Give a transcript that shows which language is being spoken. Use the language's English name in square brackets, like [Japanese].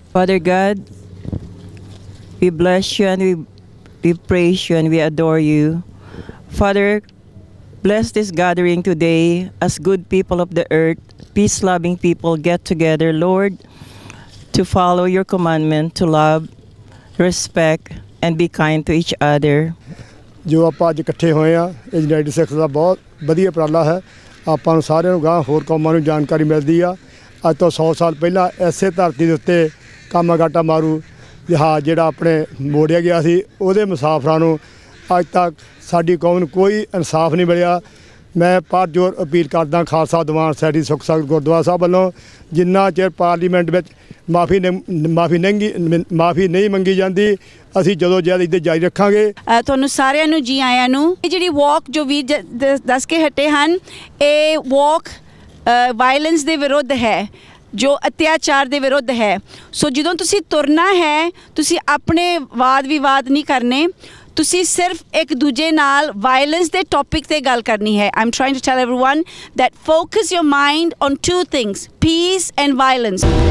[English] Father God, we bless you and we praise you and we adore you. Father, bless this gathering today as good people of the earth, peace-loving people get together, Lord, to follow your commandment to love, respect and be kind to each other. [Punjabi] ਜੋ ਆਪਾਂ ਅੱਜ ਇਕੱਠੇ ਹੋਏ ਆ, ਇਹ United Sikhs ਦਾ ਬਹੁਤ ਵਧੀਆ ਉਪਰਾਲਾ ਹੈ। ਆਪਾਂ ਨੂੰ ਸਾਰਿਆਂ ਨੂੰ ਗਾਂ ਹੋਰ ਕੌਮਾਂ ਨੂੰ ਜਾਣਕਾਰੀ ਮਿਲਦੀ ਆ। ਅੱਜ ਤੋਂ 100 ਸਾਲ ਪਹਿਲਾਂ ਐਸੇ ਧਰਤੀ ਦੇ ਉੱਤੇ ਕਾਮਾਗਾਟਾ ਮਾਰੂ ਜਹਾਜ਼ ਜਿਹੜਾ ਆਪਣੇ ਮੋੜਿਆ ਗਿਆ ਸੀ, ਉਹਦੇ ਮੁਸਾਫਰਾਂ ਨੂੰ ਅੱਜ ਤੱਕ ਸਾਡੀ ਕੌਮ ਨੂੰ ਕੋਈ ਇਨਸਾਫ ਨਹੀਂ ਮਿਲਿਆ। ਮੈਂ ਪੁਰਜੋਰ ਅਪੀਲ ਕਰਦਾ ਖਾਲਸਾ ਦੀਵਾਨ ਸੈਟੀ ਸੁੱਖ ਸਖਤ ਗੁਰਦੁਆਰਾ ਸਾਹਿਬ ਵੱਲੋਂ, ਜਿੰਨਾ ਚਿਰ ਪਾਰਲੀਮੈਂਟ ਵਿੱਚ ਮਾਫੀ ਨਹੀਂ ਮੰਗੀ ਜਾਂਦੀ, ਅਸੀਂ ਜਦੋਂ ਜਦ ਇੱਥੇ ਜਾਰੀ ਰੱਖਾਂਗੇ। ਤੁਹਾਨੂੰ ਸਾਰਿਆਂ ਨੂੰ ਜੀ ਆਇਆਂ ਨੂੰ। ਇਹ ਜਿਹੜੀ ਵਾਕ ਜੋ ਵੀ ਦੱਸ ਕੇ ਹਟੇ ਹਨ, ਇਹ ਵਾਕ ਵਾਇਲੈਂਸ ਦੇ ਵਿਰੁੱਧ ਹੈ। ਜੋ ਅਤਿਆਚਾਰ ਦੇ ਵਿਰੁੱਧ ਹੈ। ਸੋ ਜਦੋਂ ਤੁਸੀਂ ਤੁਰਨਾ ਹੈ ਤੁਸੀਂ ਆਪਣੇ ਵਾਦ ਵਿਵਾਦ ਨਹੀਂ ਕਰਨੇ, ਤੁਸੀਂ ਸਿਰਫ ਇੱਕ ਦੂਜੇ ਨਾਲ ਵਾਇਲੈਂਸ ਦੇ ਟੌਪਿਕ ਤੇ ਗੱਲ ਕਰਨੀ ਹੈ। [English] I'm trying to tell everyone that focus your mind on two things, peace and violence.